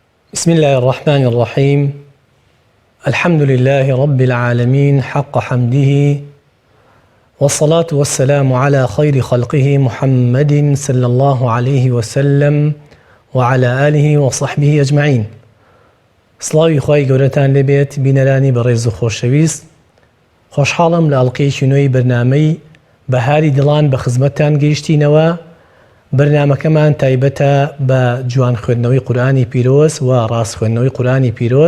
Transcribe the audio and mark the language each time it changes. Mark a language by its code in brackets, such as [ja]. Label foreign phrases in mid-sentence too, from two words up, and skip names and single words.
[ar] بسم الله الرحمن الرحيم. الحمد لله رب العالمين حق حمده، والصلاة والسلام على خير خلقه محمد صلى الله عليه وسلم وعلى آله وصحبه أجمعين. [ckb] سڵاوی خوای گەورەتان لێبێت بینەرانی بەڕێز و خۆشەویست. خۆشحاڵم لە ئەڵقەیەکی نوێی بەرنامەی بەهاری دڵان بە خزمەتتان گەیشتینەوە. بەرنامەکەمان تایبەتە بە جوان خوێندنەوەی قورئانی پیرۆز و ڕاست خوێندنەوەی قورئانی پیرۆز.